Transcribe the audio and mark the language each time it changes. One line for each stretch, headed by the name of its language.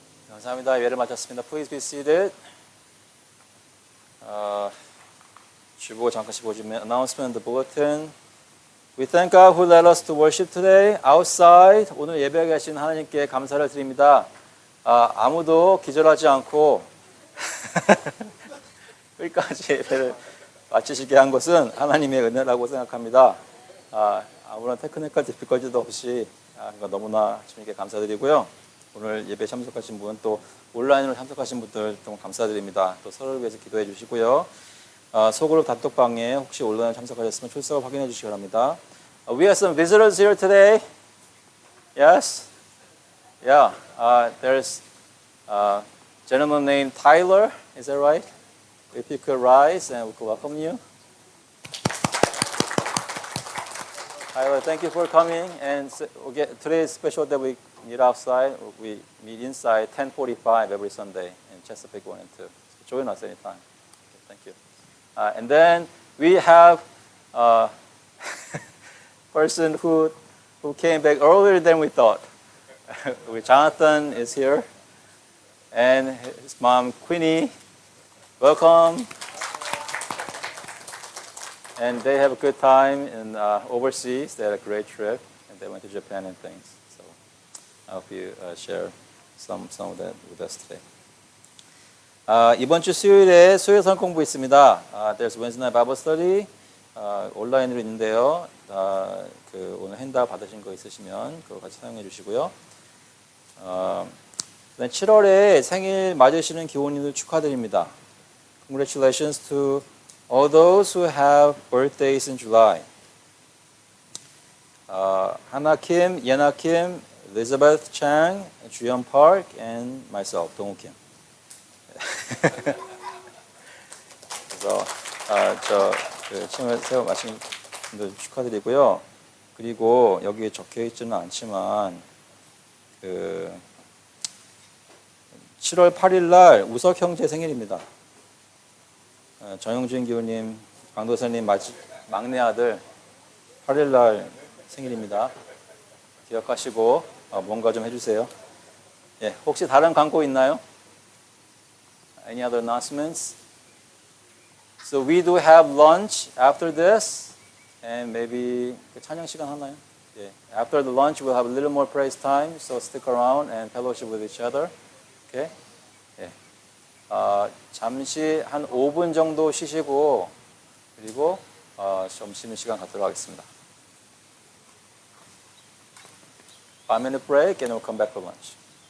Korean: 감사합니다. 예배를 마쳤습니다.
English: Please be seated.
Korean: 주보 잠깐씩 보시면
English: announcement the bulletin. We thank God who led us to worship today outside.
Korean: 오늘 예배에 계신 하나님께 감사를 드립니다. 아무도 기절하지 않고 끝까지 예배를 마치시게 한 것은 하나님의 은혜라고 생각합니다. 아무런 테크니컬 디피컬티도 없이 너무나 주님께 감사드리고요. 오늘 예배 참석하신 분, 또 온라인으로 참석하신 분들 좀 감사드립니다. 또 서로를 위해서 기도해 주시고요. 소그룹 단톡방에 혹시 온라인 참석하셨으면 출석을 확인해 주시기 바랍니다.
English: We have some visitors here today. Yes? Yeah. There's a gentleman named Tyler. Is that right? If you could rise and we could welcome you. Tyler, thank you for coming. And today is special that we meet outside. We meet inside 10:45 every Sunday in Chesapeake 1 and 2. So join us anytime. Okay, thank you. And then we have a person who came back earlier than we thought. Jonathan is here. And his mom, Queenie. Welcome. And they have a good time in overseas. They had a great trip, and they went to Japan and things. So I hope you share some of that with us today.
Korean: 이번 주 수요일에 수요성 공부 있습니다.
English: There's Wednesday night Bible study.
Korean: 온라인으로 있는데요. 오늘 핸드아웃 받으신 거 있으시면 그거 같이 사용해 주시고요. 7월에 생일 맞으시는 기혼님들 축하드립니다.
English: Congratulations to all those who have birthdays in July. Hannah Kim, Yena Kim, Elizabeth Chang, Juyeon Park, and myself, Dongwoo Kim.
Korean: 그래서 칭을 세워 마신 분들 축하드리고요. 그리고 여기에 적혀 있지는 않지만 7월 8일 날 우석 형제 생일입니다. 정영준 기호님, 강도사님 막내 아들 8일 날 생일입니다. 기억하시고 뭔가 좀 해주세요. 예, 혹시 다른 광고 있나요?
English: Any other announcements? So we do have lunch after this, and maybe
Korean: 찬양 시간 하나요?
English: 예, after the lunch we'll have a little more praise time, so stick around and fellowship with each other. Okay? 예.
Korean: 잠시 한 5분 정도 쉬시고 그리고 점심시간 갖도록 하겠습니다.
English: 5-minute break and we'll come back for lunch.